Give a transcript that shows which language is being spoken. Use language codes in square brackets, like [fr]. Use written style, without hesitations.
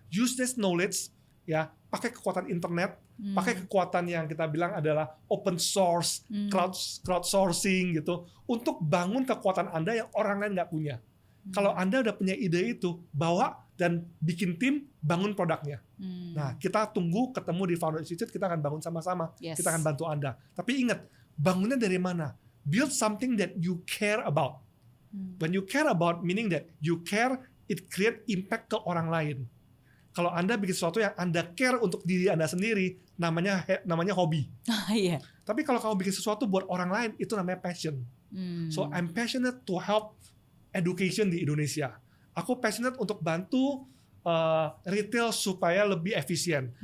[en] Use this knowledge, [id] ya, pakai kekuatan internet, pakai kekuatan yang kita bilang adalah open source, crowdsourcing gitu, untuk bangun kekuatan Anda yang orang lain nggak punya. Kalau Anda udah punya ide itu, bawa dan bikin tim, bangun produknya. Nah, kita tunggu ketemu di Founder Institute, kita akan bangun sama-sama. Kita akan bantu Anda. Tapi ingat, bangunnya dari mana? [en] Build something that you care about. When you care about, meaning that you care, it create impact [id] ke orang lain. Kalau Anda bikin sesuatu yang Anda care untuk diri Anda sendiri, namanya hobi. Tapi kalau kamu bikin sesuatu buat orang lain, itu namanya passion. [en] So I'm passionate to help education [id] di Indonesia. Aku passionate untuk bantu retail supaya lebih efisien.